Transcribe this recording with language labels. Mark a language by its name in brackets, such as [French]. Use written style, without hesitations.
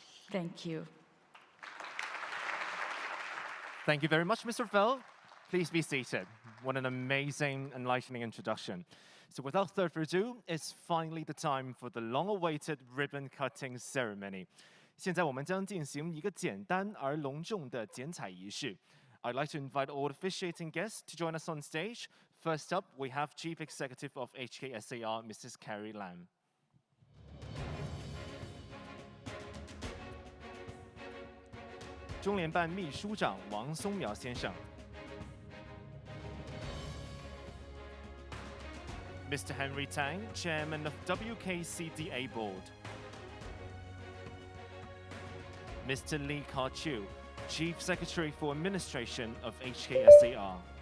[English] Thank you. Thank you very much, Mr. Fell. Please be seated. What an amazing, enlightening introduction. So without further ado, it's finally the time for the long-awaited ribbon-cutting ceremony. [Chinese] 现在我们将进行一个简单而隆重的剪彩仪式. [English] I'd like to invite all officiating guests to join us on stage. First up, we have Chief Executive of HKSAR, Mrs. Carrie Lam. [Chinese] Zhong Lian Ban 秘书长王松苗先生. [English] Mr. Henry Tang, Chairman of WKCDA Board. Mr. Lee Ka-Chiu, Chief Secretary for Administration of HKSAR.